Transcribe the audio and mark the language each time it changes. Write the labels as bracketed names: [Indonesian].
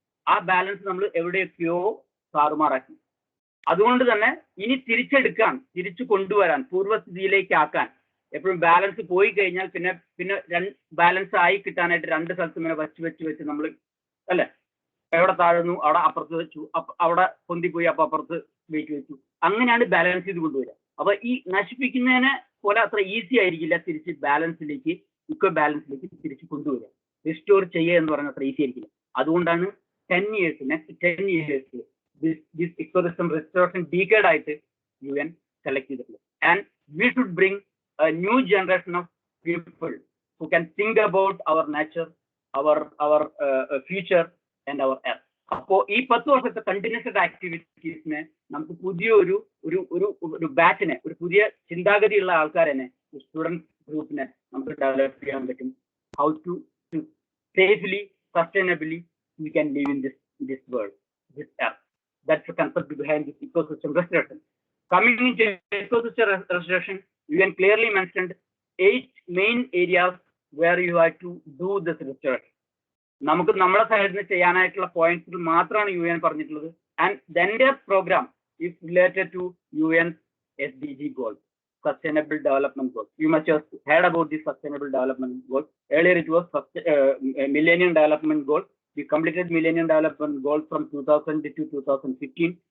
[English] Our balance number every day few [Malayalam] താറുമാറാക്കി. അതുകൊണ്ട് തന്നെ ഇനി തിരിച്ചു കൊണ്ടുവരാൻ, പൂർവ്വസ്ഥിതിയിലേക്ക് ആക്കാൻ, എപ്പോഴും ബാലൻസ് പോയി കഴിഞ്ഞാൽ പിന്നെ ബാലൻസ് ആയി കിട്ടാനായിട്ട് രണ്ട് സ്ഥലത്ത് ഇങ്ങനെ വെച്ച് നമ്മൾ അല്ലെ, എവിടെ താഴുന്നു അവിടെ അപ്പുറത്ത് വെച്ചു, അവിടെ പൊന്തിപ്പോയി അപ്പൊ അപ്പുറത്ത് വെച്ചു, അങ്ങനെയാണ് ബാലൻസ് ചെയ്ത് കൊണ്ടുവരിക. അപ്പൊ ഈ നശിപ്പിക്കുന്നതിനെ പോലെ അത്ര ഈസി ആയിരിക്കില്ല തിരിച്ച് ബാലൻസിലേക്ക്, ഇക്വൽ ബാലൻസിലേക്ക് തിരിച്ചു കൊണ്ടുവരിക, റിസ്റ്റോർ ചെയ്യുക എന്ന് പറഞ്ഞാൽ അത്ര ഈസി ആയിരിക്കില്ല. അതുകൊണ്ടാണ് [English] 10 years, next 10 years this ecosystem restoration decade [Malayalam] ആയിട്ട് [English] UN select [Malayalam] ചെയ്തിട്ടുള്ളത്. [English] And we should bring a new generation of people who can think about our nature, our future and our earth. [Malayalam] അപ്പോ ഈ 10 വർഷത്തെ കണ്ടിന്യൂസ് ആക്ടിവിറ്റീസിനെ നമുക്ക് പുതിയ ഒരു ബാച്ചിനെ, ഒരു പുതിയ ചിന്താഗതിയുള്ള ആൾക്കാരെന്നെ, സ്റ്റുഡൻറ് ഗ്രൂപ്പിനെ നമുക്ക് ഡെവലപ്പ് ചെയ്യാൻ പറ്റും. [English] How to safely, sustainably we can live in this world, this earth. That's the concept behind this ecosystem restoration. Coming into ecosystem restoration, you can clearly mentioned 8 main areas where you have to do this restoration. [Malayalam] നമുക്ക് നമ്മുടെ സൈഡിൽ നിന്ന് ചെയ്യാനായിട്ടുള്ള points മാത്രമാണ് UN പറഞ്ഞിട്ടുള്ളത്. [English] And the entire program is related to UN SDG goals, Sustainable Development Goals. You must have heard about this Sustainable Development Goals. Earlier it was Millennium Development Goals. We completed Millennium Development Goals from 2000 to 2015.